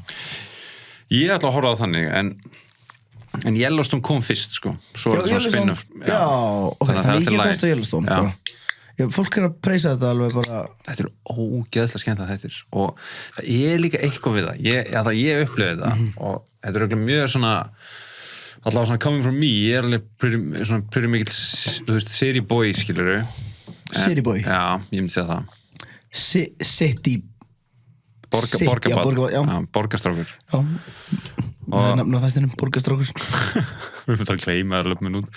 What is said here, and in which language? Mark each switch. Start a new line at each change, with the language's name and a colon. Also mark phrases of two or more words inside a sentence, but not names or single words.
Icelandic: Ég ætla að horfa á þannig, en Yellowstone kom fyrst, sko. Svo er þetta svona spin-off. Já, ok, þannig ég get horft á Yellowstone. Já. Bara. Fólk er að preysa þetta alveg bara... Þetta er ógeðslega skemmtilega þættir og það er líka eitthvað við það. Ég upplifði það og þetta er auðvitað mjög svona allavega svona
English: coming from me,
Icelandic: ég er alveg pretty mikill, þú veist,
English: city boy,
Icelandic: skilurðu.
English: City boy?
Icelandic: Já, ég myndi segja það. City... Borgarbad. Já. Borgarstrákur. Já. Það er nafn á þættinum, Borgarstrákur. Við erum að gleyma það löpum út.